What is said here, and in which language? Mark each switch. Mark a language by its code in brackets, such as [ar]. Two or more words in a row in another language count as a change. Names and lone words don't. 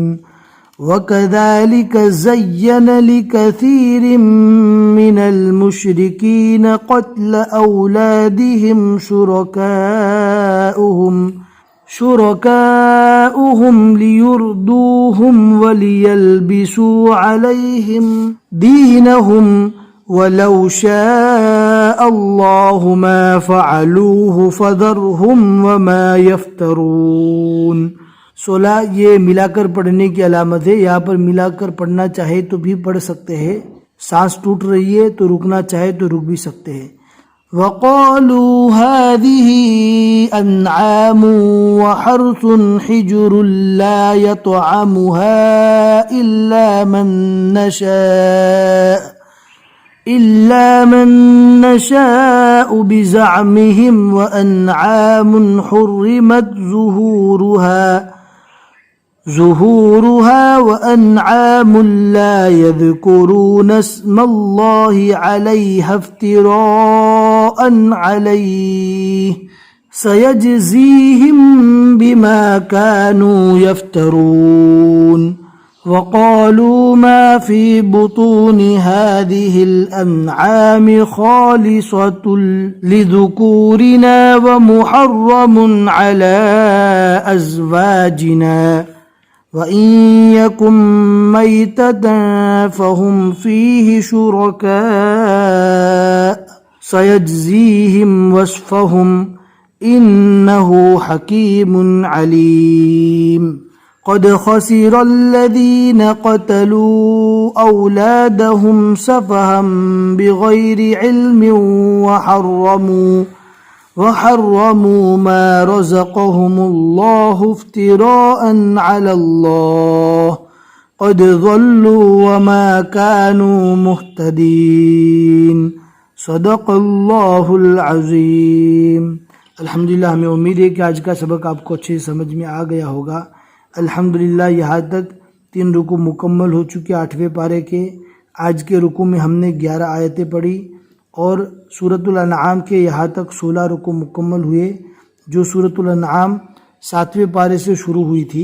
[ar] وكذلك زين لكثير من المشركين قتل أولادهم شركاؤهم ليردوهم وليلبسوا عليهم دينهم ولو شاء الله ما فعلوه فذرهم وما يفترون. [ur] 16 یہ ملا کر پڑھنے کی علامت ہے. یہاں پر ملا کر پڑھنا چاہے تو بھی پڑھ سکتے ہیں، سانس ٹوٹ رہی ہے تو رکنا چاہے تو رک بھی سکتے ہیں. [ar] وقالوا هذه أنعام وحرث حجر لا يطعمها إلا من نشاء بزعمهم وأنعام حرمت ظهورها وأنعام لا يذكرون اسم الله عليها افتراء عليه سيجزيهم بما كانوا يفترون وقالوا ما في بطون هذه الأنعام خالصة لذكورنا ومحرم على أزواجنا وإن يكن ميتة فهم فيه شركاء سيجزيهم وصفهم إنه حكيم عليم قد خسر الذين قتلوا أولادهم سفها بغير علم وحرموا ما رزقهم الله افتراء على الله قد ضلوا وما كانوا مهتدين صدق الله العظيم. الحمد لله, [ur] ہمیں امید ہے کہ آج کا سبق آپ کو اچھے سمجھ میں آ گیا ہوگا. [ar] الحمد لله, [ur] یہاں تک 3 رکوع مکمل ہو چکے 8ویں پارے کے. آج کے رکوع میں ہم نے 11 آیتیں پڑھیں اور سورۃ الانعام کے یہاں تک 16 رکوع مکمل ہوئے، جو سورۃ الانعام 7ویں پارے سے شروع ہوئی تھی.